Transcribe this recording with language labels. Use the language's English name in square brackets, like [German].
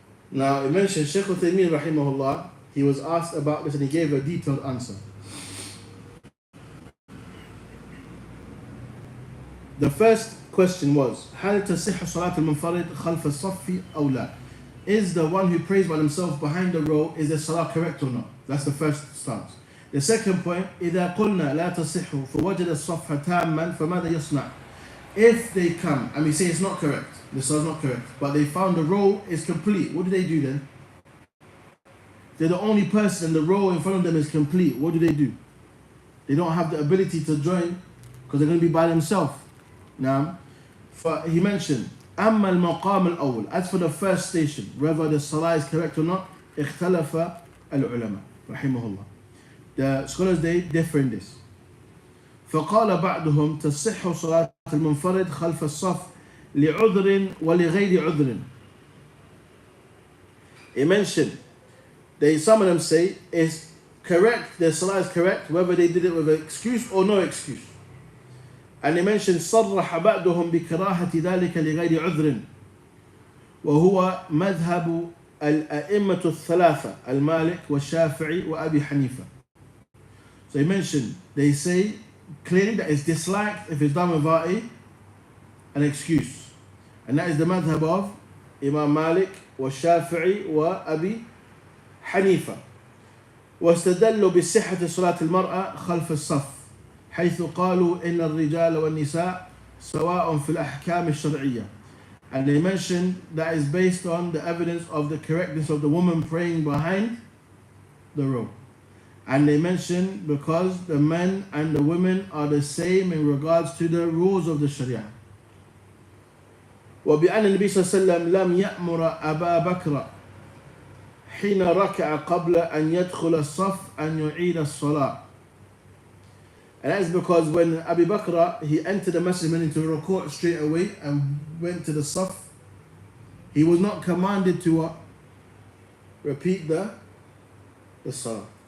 [English] Now, it mentioned Shaykh Uthaymeen rahimahullah, he was asked about this and he gave a detailed answer. The first question was, [Arabic] هل تصح صلاة المنفرد خلف الصف أو لا? [English] Is the one who prays by themselves behind the row, is the salah correct or not? That's the first stance. The second point, [Arabic] إذا قلنا لا تصح فوجد الصف تاما فماذا يصنع? [English] If they come and we say it's not correct, the salah is not correct, but they found the row is complete, what do they do then? They're the only person and the row in front of them is complete. What do? They don't have the ability to join because they're going to be by themselves. Now, he mentioned, [Arabic] أما المقام الأول, [English] as for the first station, whether the salah is correct or not, [Arabic] اختلف العلماء رحمه الله. [English] The scholars, they differ in this. [Arabic] فقال بعضهم تصح صلاة المنفرد خلف الصف لعذر ولغير عذر. [English] He mentioned, some of them say it's correct, the salah is correct, whether they did it with an excuse or no excuse. And he mentioned [Arabic] صرح بعضهم بكراهة ذلك لغير عذر وهو مذهب الأئمة الثلاثة المالك والشافعي وأبي حنيفة. [English] So he mentioned, they say clearly that it's disliked if it's done without an excuse. And that is the madhab of Imam Malik والشافعي وأبي حنيفة. [Arabic] واستدلوا بصحة صلاة المرأة خلف الصف حيث قالوا إن الرجال والنساء سواء في الأحكام الشرعية [English] And they mentioned that is based on the evidence of the correctness of the woman praying behind the row. And they mentioned because the men and the women are the same in regards to the rules of the Sharia. [Arabic] وبأن النبي صلى الله عليه وسلم لم يأمر أبا بكر حين ركع قبل أن يدخل الصف أن يعيد الصلاة. [English] And that is because when Abu Bakr, he entered the masjid, went into ruku' straight away and went to the saf, he was not commanded to what? Repeat the salah.